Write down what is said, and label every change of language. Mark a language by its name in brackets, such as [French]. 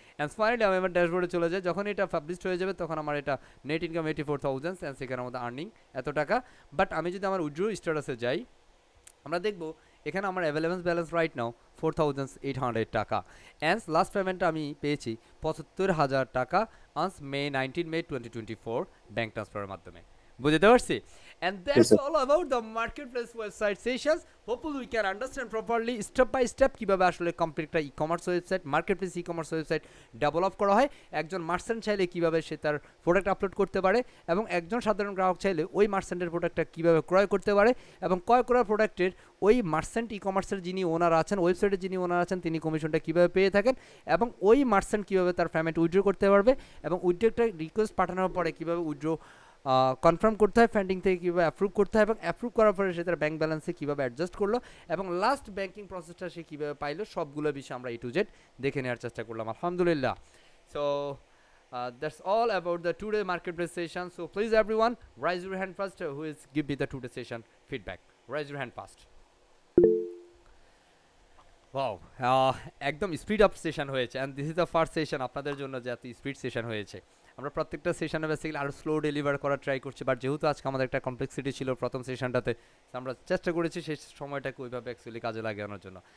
[Bangla] And finally আমি আমার ড্যাশবোর্ডে চলে যাই, যখন এটা পাবলিশড হয়ে যাবে তখন আমার এটা নেট ইনকাম 84,000, অ্যান্ড সেখানে আমাদের আর্নিং এত টাকা। বাট আমি যদি আমার উইথড্র স্ট্যাটাসে যাই, আমরা দেখবো এখানে আমার অ্যাভেলেবেল ব্যালেন্স রাইট নাও 4,800 টাকা, অ্যান্ড লাস্ট পেমেন্টটা আমি পেয়েছি 75,000 টাকা অন মে 2024 ব্যাঙ্ক ট্রান্সফারের মাধ্যমে। বুঝতে পারছি? [English] And that's all about the marketplace website sessions. Hopefully we can understand properly step by step [Bangla] কিভাবে আসলে কমপ্লিট একটা e-commerce website, marketplace e-commerce website develop করা হয়। একজন মার্চেন্ট চাইলে কিভাবে সে তার প্রোডাক্ট আপলোড করতে পারে, এবং একজন সাধারণ গ্রাহক চাইলে ওই মার্চেন্টের প্রোডাক্টটা কিভাবে ক্রয় করতে পারে, এবং ক্রয় করার প্রোডাক্টের ওই মার্চেন্ট ই-কমার্সের যিনি ওনার আছেন, ওয়েবসাইটের যিনি ওনার আছেন, তিনি কমিশনটা কিভাবে পেয়ে থাকেন, এবং ওই মার্চেন্ট কিভাবে তার পেমেন্ট উইথড্র করতে পারবে, এবং উইথড্রটা রিকোয়েস্ট পাঠানোর পরে কিভাবে উইথড্র কনফার্ম করতে হয়, ফান্ডিং থেকে কীভাবে অ্যাপ্রুভ করতে হয়, এবং অ্যাপ্রুভ করার পরে সে তার ব্যাঙ্ক ব্যালেন্সে কীভাবে অ্যাডজাস্ট করলো, এবং লাস্ট ব্যাঙ্কিং প্রসেসটা সে কীভাবে পাইলো, সবগুলো বিষয় আমরা A to Z দেখে নেওয়ার চেষ্টা করলাম আলহামদুলিল্লাহ। [English] So that's all about the today marketplace session. So please everyone raise your hand first, who is give me the today session feedback. Raise your hand first. [Bangla] Wow, একদম speed up session হয়েছে, [English] and this is the first session [Bangla] আপনাদের জন্য যে এত speed session হয়েছে। আমরা প্রত্যেকটা সেশনে বেসিক্যালি আরও স্লো ডেলিভার করার ট্রাই করছি, বাট যেহেতু আজকে আমাদের একটা কমপ্লেক্সিটি ছিল প্রথম সেশনটাতে, আমরা চেষ্টা করেছি সেই সময়টাকে ওইভাবে অ্যাকচুয়ালি কাজে লাগানোর জন্য।